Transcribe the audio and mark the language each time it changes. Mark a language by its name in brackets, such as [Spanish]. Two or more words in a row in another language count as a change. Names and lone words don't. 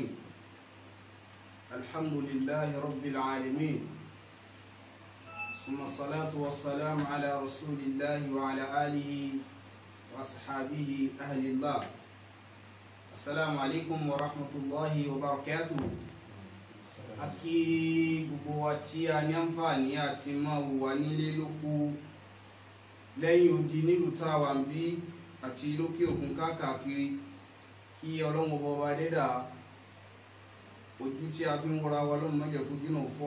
[Arabic] الحمد لله رب العالمين، ثم الصلاة والسلام على رسول الله وعلى آله وأصحابه أهل الله. السلام عليكم ورحمة الله وبركاته. [Yoruba] Aki gbogbo wa tí a ní àǹfààní àti máa wà nílé lóko lẹ́yìn odi nílùú tá a wà ń bí àti lókè òkun káàkiri, kí Ọlọ́run ọba wa dẹ́dà ojú tí a fi ń wọra wa lọ́mọ mẹ́jẹ̀ kó dínà fọ́.